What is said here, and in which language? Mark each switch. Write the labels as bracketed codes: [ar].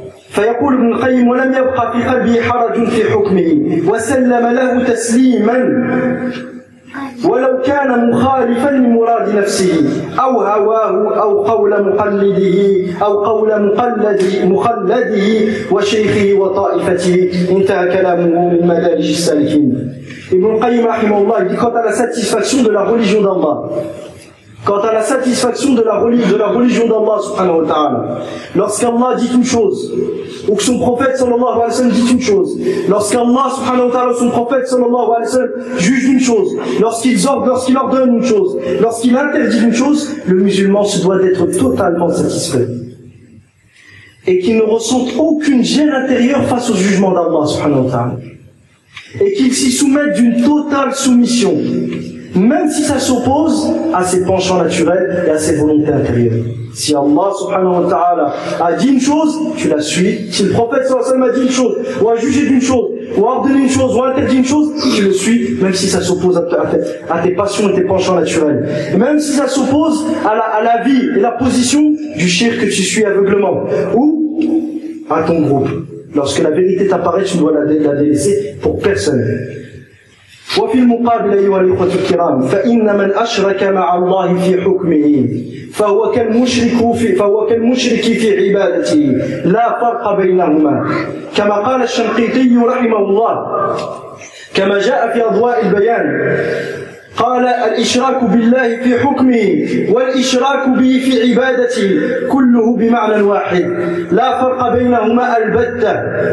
[ar] فيقول ابن القيم: ولم يبقى في قلبي حرج في حكمه، وسلم له تسليما ولو كان مخالفا لمراد نفسه او هواه او قول مقلده او قول مخلده وشيخه وطائفته. انتهى كلامه من مدارج السالكين. ابن القيم رحمه الله [fr] dit: quant à la satisfaction de la religion d'Allah, quant à la satisfaction de la religion d'Allah subhanahu wa ta'ala, lorsqu'Allah dit une chose, ou que son prophète sallallahu alayhi wa sallam dit une chose, lorsqu'Allah subhanahu wa ta'ala, son prophète sallallahu alayhi wa sallam, juge une chose, lorsqu'il ordonne une chose, lorsqu'il interdit une chose, le musulman se doit d'être totalement satisfait. Et qu'il ne ressente aucune gêne intérieure face au jugement d'Allah subhanahu wa ta'ala. Et qu'il s'y soumette d'une totale soumission, même si ça s'oppose à ses penchants naturels et à ses volontés intérieures. Si Allah subhanahu wa ta'ala a dit une chose, tu la suis. Si le prophète sallallahu alayhi wa sallam a dit une chose, ou a jugé d'une chose, ou a ordonné une chose, ou a interdit une chose, tu le suis, même si ça s'oppose à tes passions et tes penchants naturels. Même si ça s'oppose à la vie et la position du cheikh que tu suis aveuglément, ou à ton groupe. Lorsque la vérité t'apparaît, tu ne dois la délaisser pour personne. [ar] وفي المقابل أيها الإخوة الكرام، فإن من أشرك مع الله في حكمه فهو كالمشرك في عبادته، لا فرق بينهما. كما قال الشنقيطي رحمه الله، كما جاء في أضواء البيان، قال: الإشراك بالله في حكمه والإشراك به في عبادته كله بمعنى واحد، لا فرق بينهما البتة.